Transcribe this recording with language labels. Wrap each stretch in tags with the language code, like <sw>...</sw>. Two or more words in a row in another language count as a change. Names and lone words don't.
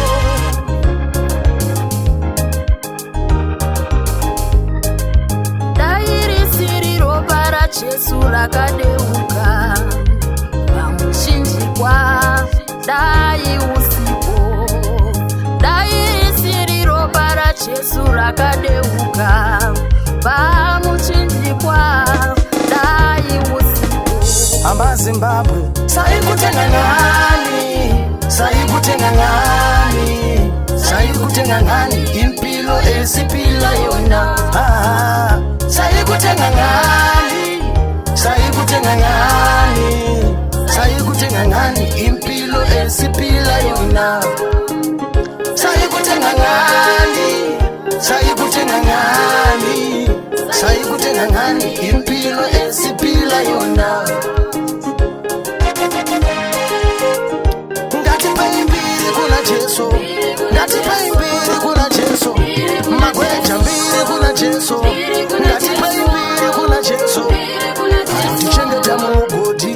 <sn>Dai risiri ropa raJesu rakadeuka pamuchinjikwa, dai usipo, dai risiri ropa raJesu rakadeuka pamuchinjikwa, dai usipo.</sn> <nd>Hamba Zimbabwe saikutenga ngani, saikutenga ngani, saikutenga ngani impilo esipila yona. Saikutenga ngani, saikutenga ngani, saikutenga ngani impilo esipila yona. Saikutenga ngani, saikutenga ngani, saikutenga ngani impilo esipila yona.</nd> <sn>Ngatipaimbiri kuna Jesu, ngatipaimbiri kuna Jesu, magweja mbiri kuna Jesu. Ngatipaimbiri kuna Jesu, anotichengeta muugodi.</sn>